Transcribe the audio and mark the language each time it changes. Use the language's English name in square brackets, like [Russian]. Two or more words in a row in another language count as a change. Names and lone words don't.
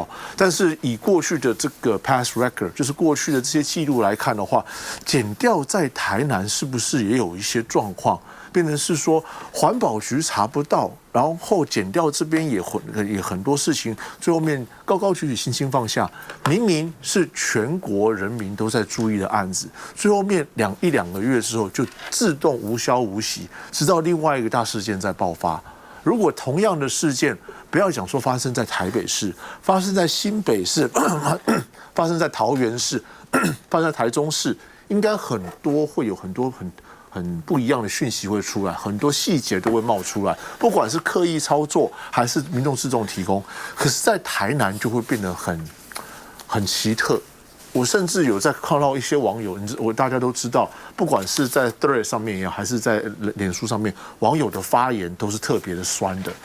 [Chinese] 但是以過去的這個 [English] past record， [Chinese] 就是過去的這些記錄來看的話，檢調在台南是不是也有一些狀況，變成是說環保局查不到，然後檢調這邊也很多事情，最後面高高舉起輕輕放下，明明是全國人民都在注意的案子，最後面一兩個月之後就自動無消無息，直到另外一個大事件在爆發。如果同樣的事件，不要講說發生在台北市，發生在新北市，發生在桃園市，发生在台中市，應該會有很多很不一樣的訊息會出來，很多細節都會冒出來，不管是刻意操作還是民眾自動提供，可是，在台南就會變得很奇特。我甚至有在看到一些網友，大家都知道，不管是在 Thread 上面也好，還是在臉書上面，網友的發言都是特別的酸的。